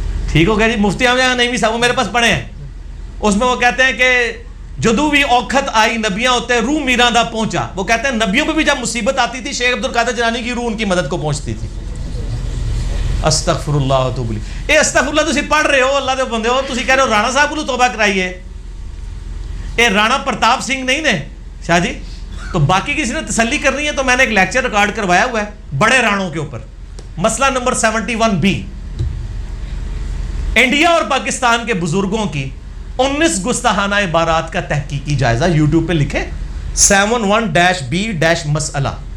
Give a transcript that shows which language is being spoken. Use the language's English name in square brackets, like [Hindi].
[Urdu] ٹھیک ہو گیا جی, مفتی احمد یار نعیمی صاحب وہ میرے پاس پڑھے ہیں. اس میں وہ کہتے ہیں کہ [Punjabi] جدو بھی اوکھت آئی نبیاں ہوتے روح میراں دا پہنچا. [Urdu] وہ کہتے ہیں نبیوں پہ بھی جب مصیبت آتی تھی شیخ عبدالقادر جیلانی کی روح ان کی مدد کو پہنچتی تھی. [Arabic] استغفر اللہ و اتوب الیہ. [Punjabi] اے استغفر اللہ تسی پڑھ رہے ہو, اللہ دے بندے ہو, تسی کہہ رہے ہو [Urdu] رانا صاحب کو توبہ کرائیے. [Punjabi] اے رانا پرتاپ سنگھ نہیں نے شاہ جی. [Urdu] تو باقی کسی نے تسلی کرنی ہے تو میں نے ایک لیکچر ریکارڈ کروایا ہوا ہے بڑے رانوں کے اوپر, مسئلہ نمبر 71B, انڈیا اور پاکستان کے بزرگوں کی 19 گستاخانہ عبارات کا تحقیقی جائزہ. یوٹیوب پہ لکھیں 71-B- مسئلہ.